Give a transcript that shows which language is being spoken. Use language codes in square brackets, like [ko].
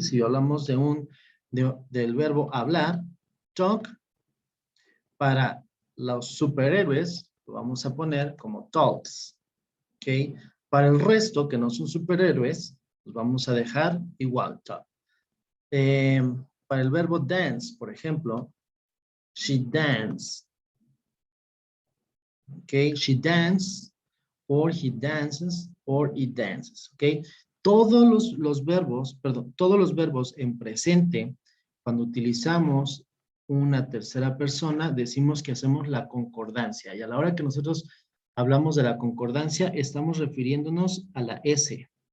[es] Si hablamos del verbo hablar, talk, para los superhéroes, lo vamos a poner como talks. ¿Ok? Para el resto, que no son superhéroes, los vamos a dejar igual, talk. Para el verbo dance, por ejemplo, [en] she danced. [es] ¿Ok? [en] She danced, or he dances, or it dances. ¿Ok? [es] Todos los verbos, perdón, todos los verbos en presente, cuando utilizamos una tercera persona, decimos que hacemos la concordancia. Y a la hora que nosotros hablamos de la concordancia, estamos refiriéndonos a la S.